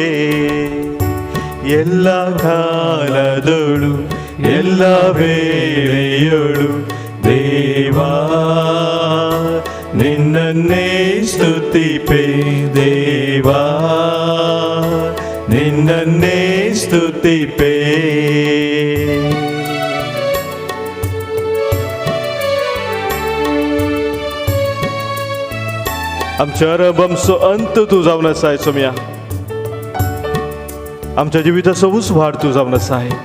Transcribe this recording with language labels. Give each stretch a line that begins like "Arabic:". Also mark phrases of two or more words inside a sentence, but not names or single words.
Kannada: ಎಲ್ಲ ಕಾಲದೊಳು ಎಲ್ಲ ವೇಳೆಯೊಳು ದೇವಾ ನಿನ್ನನ್ನೇ ಸ್ತುತಿಪೆ. ದೇವಾ ನಿನ್ನನ್ನೇ ಸ್ತುತಿಪೆ.
Konkani: आमच्या आरंभाचो अंत तूं जावन आसाय सोम्या. आमच्या जिविताचो उसवाड तूं जावन आसाय.